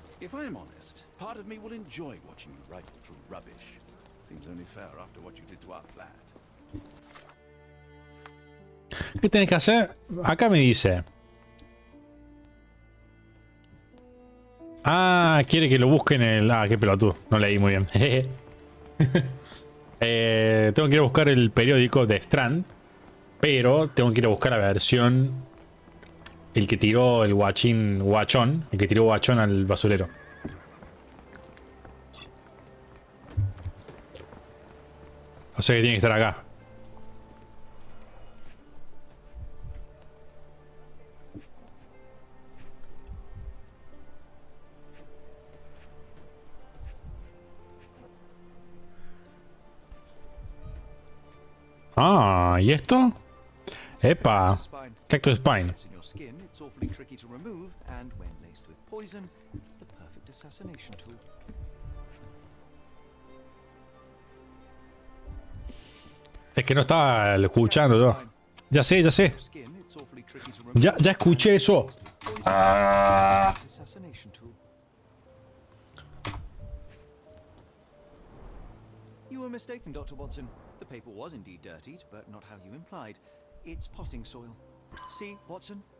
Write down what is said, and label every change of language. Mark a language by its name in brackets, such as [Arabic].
[English] If I'm honest, part of me will enjoy watching you rifle through rubbish. Seems only fair after what you did to our flat. [Spanish] ¿Qué tenés que hacer? Acá me dice. Ah, quiere que lo busque en el... Ah, qué pelotudo. No leí muy bien. Tengo que ir a buscar el periódico de Strand. Pero tengo que ir a buscar la versión... El que tiró el guachón. El que tiró guachón al basurero. O sea que tiene que estar acá. Ah, ¿y esto? Epa. [English] Spine. Cactus Spine. It's in your skin, it's awfully tricky to remove, and when laced with poison, the perfect assassination tool. [Spanish] Es que no estaba escuchando yo. Ya sé, ya sé. [English] Your skin, it's awfully tricky to remove, [Spanish] Ya escuché eso. [English] assassination tool. You were mistaken, Dr. Watson. The paper was indeed dirtied, but not how you implied. It's potting soil. See, Watson?